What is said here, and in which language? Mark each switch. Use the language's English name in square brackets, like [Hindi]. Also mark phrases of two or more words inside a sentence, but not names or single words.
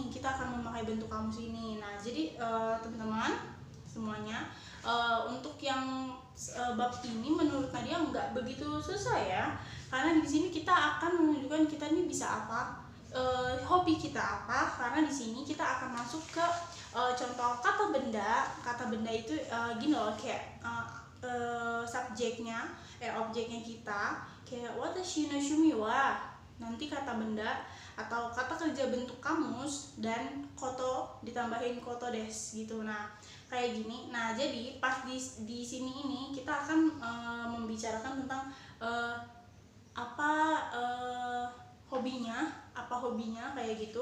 [Indonesian] Kita akan memakai bentuk kamus ini. Nah, jadi teman-teman semuanya, untuk yang bab ini menurut Nadia nggak begitu susah ya, karena di sini kita akan menunjukkan kita ini bisa apa, hobi kita apa. Karena di sini kita akan masuk ke contoh kata benda. Kata benda itu gini loh, kayak subjeknya, objeknya kita, kayak [Japanese] 私の趣味は, [Indonesian] nanti kata benda atau kata kerja bentuk kamus dan koto ditambahin [Japanese] ことです [Indonesian] gitu. Nah, kayak gini. Nah, jadi pas di sini ini kita akan membicarakan tentang hobinya kayak gitu.